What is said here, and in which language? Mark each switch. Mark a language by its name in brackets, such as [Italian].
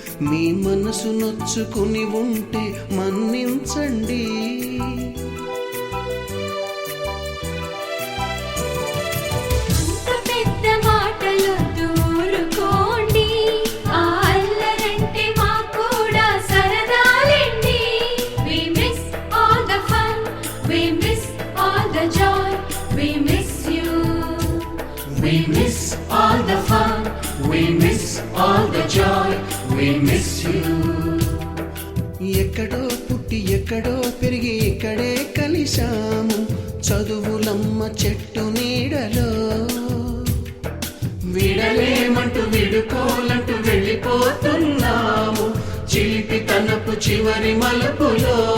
[Telugu] మీ మనసు నొచ్చుకుని ఉంటే మన్నించండి. అంత పెద్ద మాటలు దూరుకోండి, ఆ అల్లరంటే మాకు కూడా సరదాలండి. [English] We miss all the fun, we miss all the joy, we miss you. We miss all the fun, we miss all the joy, we miss you. [Telugu] ఎక్కడో పుట్టి ఎక్కడో పెరిగి ఇక్కడే కలిశాము, చదువులమ్మ చెట్టు నీడలో. విడలేమంటూ విడుకోలంటూ వెళ్ళిపోతున్నాము, చిలిపి తనపు చివరి మలుపులో.